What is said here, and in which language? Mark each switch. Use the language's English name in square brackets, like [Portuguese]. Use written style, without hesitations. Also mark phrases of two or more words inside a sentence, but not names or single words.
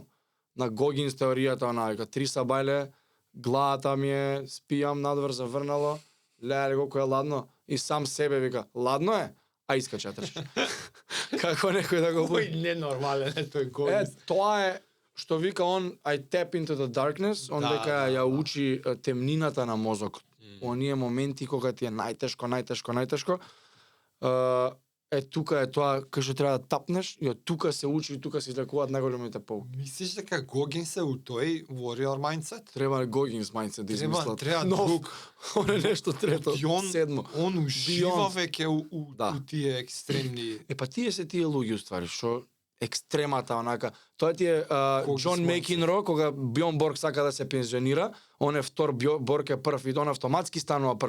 [Macedonian] На Гогинс теоријата вика 3 сабајле, главата ми е, спијам надвор, заврнало, леле колку е ладно и сам себе вика, ладно е, а искача трчаш. Како некој да го буди. Тој ненормален е тој Гогинс. Тоа е што вика он [English] I tap into the darkness, [Macedonian] он дека ја учи темнината на мозокот. Оние моменти кога ти е најтешко, тука е тоа кај што треба да тапнеш и од тука се учи и тука се излекуваат најголемите полуки. Мислиш дека Гогинс е у тој [English] warrior mindset? [Macedonian] Треба Гогинс mindset да измислат. Треба друг. Он е нешто трето, седмо. Он ужива веќе у тие екстремни... Па тие се тие луѓе уствари, што екстремата, онака. Тоа ти е Кога Џон ги Мекинро, кога Бјорн Борг сака да се пензионира, он е втор, Борг е прв и он автоматски станува прв.